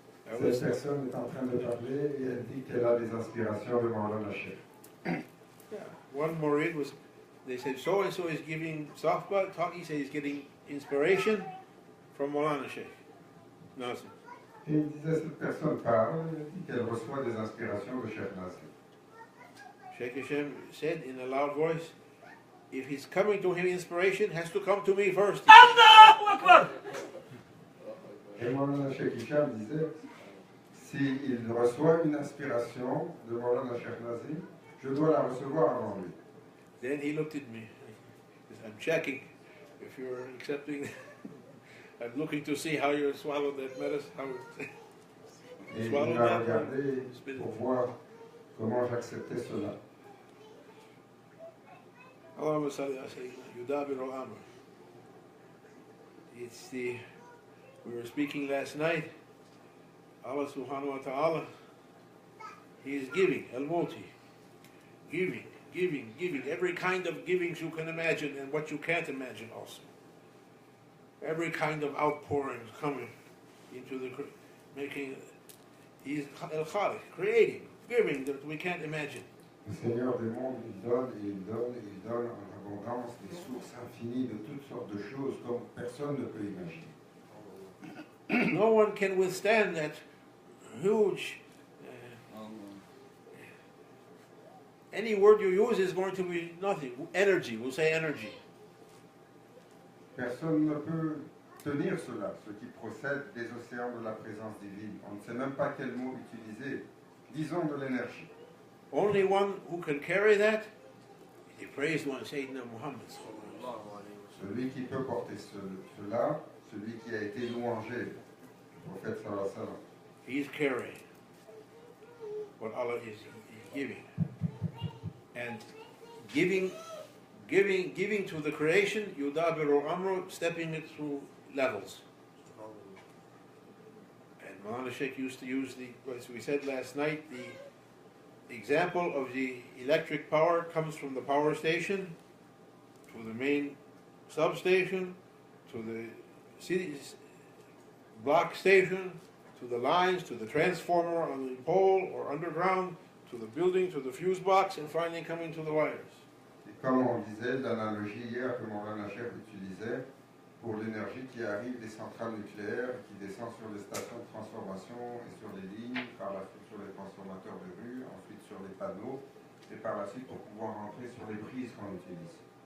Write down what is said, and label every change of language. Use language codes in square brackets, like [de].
[fr] Cette personne est en train de parler et elle dit qu'elle a des inspirations de Maulana Sheikh. [en] Yeah. One Murid was, they said, so and so is giving softball talk, he said he's getting inspiration from Maulana Sheikh. Nazim. [fr] Et il disait, cette personne parle, elle dit qu'elle reçoit des inspirations de Cheikh Nazim. [en] Sheikh Hashem said in a loud voice, if he's coming to him inspiration, has to come to me first. [ar] Allahu Akbar! [fr] Et Maulana Sheikh Hicham disait, s'il reçoit une inspiration de Maulana Cheikh Nazim, je dois la recevoir avant lui. [en] Then he looked at me. He said, I'm checking if you're accepting. I'm looking to see how you swallowed that medicine. How [fr] Et il m'a regardé pour voir comment j'acceptais cela. [ar] Allahumma salli ala sayyidina Yudabir al-Amr. [en] It's the, we were speaking last night, [ar] Allah subhanahu wa ta'ala, [en] He is giving, al-Muti, giving, giving, giving, every kind of givings you can imagine and what you can't imagine also. Every kind of outpourings coming into the, making, He's al-Khaliq, creating, giving that we can't imagine. [fr] Le Seigneur des mondes, il donne et il donne et il donne en abondance des sources infinies de toutes sortes de choses comme personne ne peut imaginer. [en] No one can withstand that huge. Any word you use is going to be nothing. Energy, we'll say energy. [fr] Personne ne peut tenir cela, ce qui procède des océans de la présence divine. On ne sait même pas quel mot utiliser. Disons de l'énergie. [en] Only one who can carry that, he praised one, Sayyidina Muhammad. [fr] Celui qui peut porter cela, celui qui a été louangé, le prophète [ar] sallallahu alayhi wa sallam. [en] He's carrying what Allah is giving. And giving to the creation, [ar] yudabiru amru, [en] stepping it through levels. And Maulana Sheikh used to use as we said last night, the example of the electric power comes from the power station to the main substation to the city block station to the lines to the transformer on the pole or underground to the building to the fuse box and finally coming to the wires. [fr] Et comme on disait, l'analogie hier que Maulana Sheikh utilisait pour l'énergie qui arrive des centrales nucléaires, qui descend sur les stations de transformation et sur les lignes, par la suite sur les transformateurs de rue, ensuite sur les panneaux, et par la suite pour pouvoir rentrer sur les prises qu'on utilise.